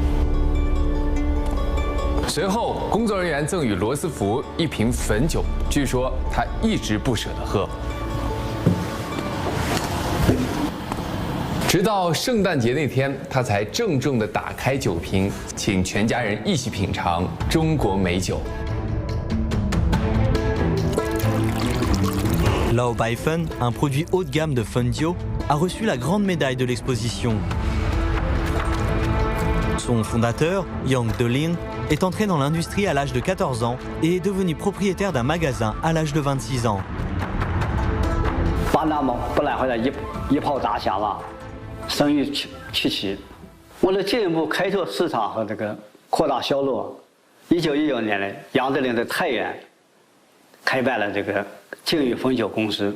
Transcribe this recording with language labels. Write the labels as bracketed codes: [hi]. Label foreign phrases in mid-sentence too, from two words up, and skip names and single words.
[zh] 随后，工作人员赠予罗斯福一瓶汾酒，据说他一直不舍得喝。直到圣诞节那天，他才郑重地打开酒瓶，请全家人一起品尝中国美酒。 [fr] Lao Baifen, un produit haut de gamme de Fendio, a reçu la grande médaille de l'exposition. Son fondateur, Yang Deling, est entré dans l'industrie à l'âge de 14 ans et est devenu propriétaire d'un magasin à l'âge de 26 ans. [zh] 巴拿马博览会的一炮打响了，生意起起。为了进一步开拓市场和扩大销路，1919年呢，杨德林在太原开办了靖宇汾酒公司。